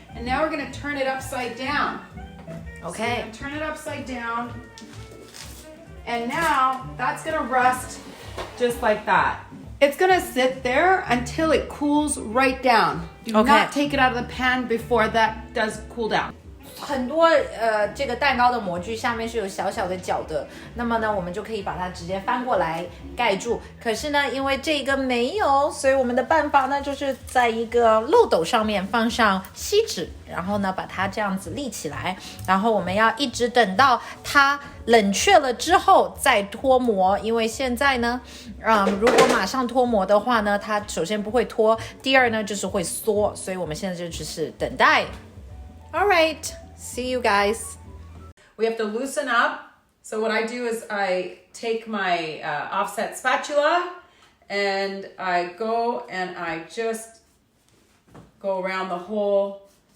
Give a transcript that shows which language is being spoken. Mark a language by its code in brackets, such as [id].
[en] And now we're gonna turn it upside down. Okay. So turn it upside down. And now that's gonna rest just like that. It's gonna sit there until it cools right down. Do not take it out of the pan before that does cool down. [zh] 很多这个蛋糕的模具下面是有小小的角的，那么呢，我们就可以把它直接翻过来盖住。可是呢，因为这个没有，所以我们的办法呢，就是在一个漏斗上面放上锡纸，然后呢，把它这样子立起来，然后我们要一直等到它冷却了之后再脱模，因为现在呢，如果马上脱模的话呢，它首先不会脱，第二呢就是会缩，所以我们现在就只是等待。 [en] All right. See you guys. We have to loosen up. So what I do is I take my offset spatula and I go and I just go around the whole.